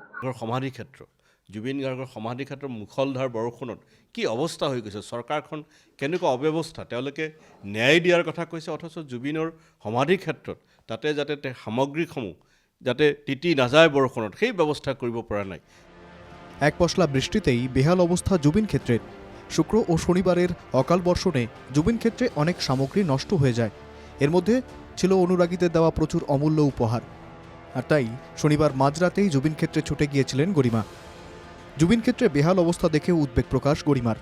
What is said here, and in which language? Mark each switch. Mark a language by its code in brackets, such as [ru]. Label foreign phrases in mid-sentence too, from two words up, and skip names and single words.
[as] সমাধি ক্ষেত্ৰ, জুবিন গাৰ্গৰ সমাধি ক্ষেত্ৰৰ মুখলধাৰ বৰষুণত কি অৱস্থা হৈ গৈছে, চৰকাৰখন কেনেকুৱা অব্যৱস্থা, তেওঁলোকে ন্যায় দিয়াৰ কথা কৈছে, অথচ জুবিনৰ সমাধি ক্ষেত্ৰত তাতে যাতে সামগ্ৰীসমূহ যাতে তিতি নাযায় বৰষুণত, সেই ব্যৱস্থা কৰিব পৰা নাই। [bn] এক পশলা বৃষ্টিতেই বেহাল অবস্থা জুবিন ক্ষেত্রের। শুক্র ও শনিবারের অকাল বর্ষণে জুবিন ক্ষেত্রে অনেক সামগ্রী নষ্ট হয়ে যায়। এর মধ্যে ছিল অনুরাগীদের দেওয়া প্রচুর অমূল্য উপহার। আর তাই শনিবার মাঝরাতেই জুবিন ক্ষেত্রে ছুটে গিয়েছিলেন গরিমা। জুবিন ক্ষেত্রে বেহাল অবস্থা দেখে উদ্বেগ প্রকাশ গরিমার।